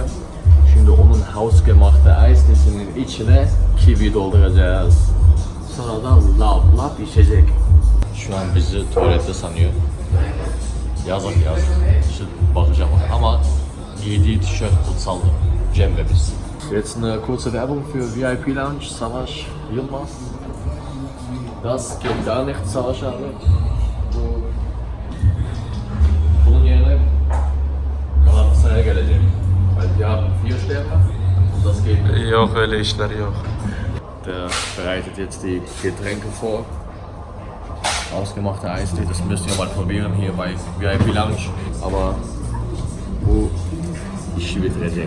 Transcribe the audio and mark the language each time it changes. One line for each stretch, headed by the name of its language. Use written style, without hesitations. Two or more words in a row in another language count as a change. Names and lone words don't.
Turkish: Şimdi onun
German: hausgemachte Eistesinin
Turkish: içine kiwi dolduracağız. Sonra da lap lap içecek. Şu an bizi tuvalette sanıyor. Yazık yaz. Şimdi bakacağım ama giydiği tişört kutsaldı. Cem ve biz.
German: Jetzt eine kurze Werbung für VIP Lounge, Savaş Yılmaz. Das geht gar nicht,
Turkish: Savaş abi. Bunun yerine Galatasaray'a geleceğim.
German: Weil wir haben 4 Sterne und das geht nicht.
Turkish: Yok öyle işler yok.
German: Der bereitet jetzt die Getränke vor. Ausgemachte Eistee, das müsst ihr mal probieren hier bei VIP Lounge.
Turkish: Aber bu işi bitirecek.